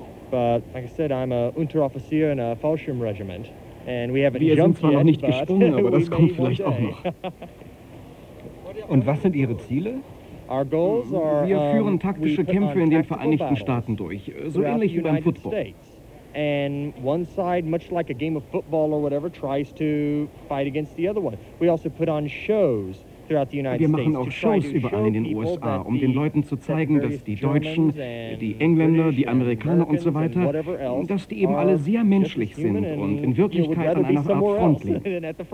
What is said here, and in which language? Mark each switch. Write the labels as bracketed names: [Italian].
[English] But like I said, I'm a Unteroffizier in a Fallschirmregiment. And we haven't jumped yet. [German] Wir sind zwar noch nicht gesprungen, aber das kommt vielleicht auch noch. Und was sind Ihre Ziele? Wir führen taktische Kämpfe in den Vereinigten Staaten durch, so ähnlich wie beim Football. [English] And one side, much like a game of football or whatever, tries to fight against the other one. We also put on shows throughout the United States. [German] Wir machen auch Shows überall in den USA, um den Leuten zu zeigen, dass die Deutschen, die Engländer, die Amerikaner und so weiter, dass die eben alle sehr menschlich sind und in Wirklichkeit an einer Art Front liegen.